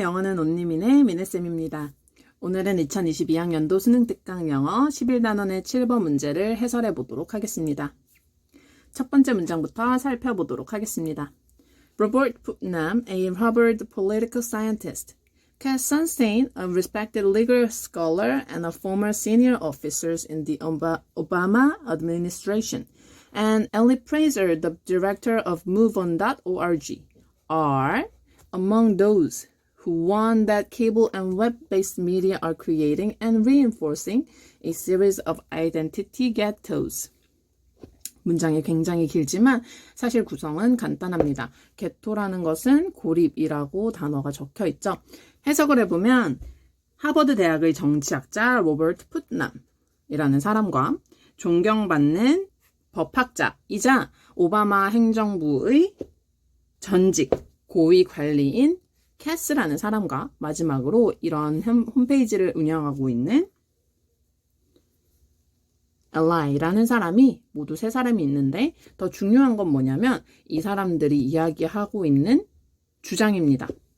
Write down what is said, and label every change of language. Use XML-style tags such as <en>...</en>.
<ko>영어는 온리민의 미네쌤입니다. 오늘은 2022학년도 수능 특강 영어 11단원의 7번 문제를 해설해 보도록 하겠습니다. 첫 번째 문장부터 살펴보도록 하겠습니다.</ko> <en>Robert Putnam, a Harvard political scientist, Cass Sunstein, a respected legal scholar and a former senior officer in the Obama administration, and Ellie Fraser, the director of MoveOn.org, are among those who want that cable and web-based media are creating and reinforcing a series of identity ghettos.</en> <ko>문장이 굉장히 길지만 사실 구성은 간단합니다. 게토라는 것은 고립이라고 단어가 적혀 있죠. 해석을 해보면 하버드 대학의 정치학자 로버트 푸트남이라는 사람과 존경받는 법학자이자 오바마 행정부의 전직 고위 관리인 캐스라는 사람과 마지막으로 이런 홈페이지를 운영하고 있는 엘라이라는 사람이 모두 세 사람이 있는데 더 중요한 건 뭐냐면 이 사람들이 이야기하고 있는 주장입니다.</ko>